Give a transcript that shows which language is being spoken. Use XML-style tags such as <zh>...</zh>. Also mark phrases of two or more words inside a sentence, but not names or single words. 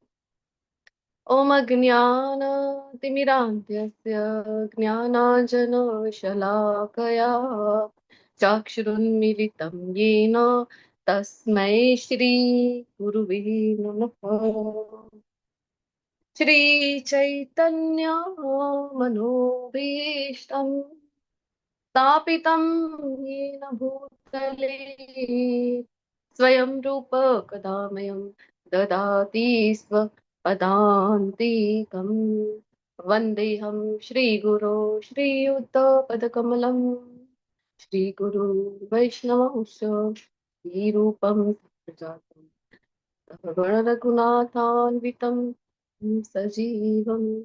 <sa>ઓમ જ્ઞાનતિમિરાન્ધસ્ય જ્ઞાનાંજનશલાકયા ચક્ષુરુન્મિલિतं येन તસ્મૈ શ્રી ગુરુવે નમઃ. શ્રી ચૈતન્ય મનોભીષ્ટં સ્થાપિतं येन भूतले स्वयं रूप कदामयं ददाति स्वपदान्तिकं वन्देऽहं श्रीगुरो श्रीयुतपदकमलं श्रीगुरु वैष्णवंश श्रीरूपं जातं गणरघुनाथान्वितं सजीवं</sa>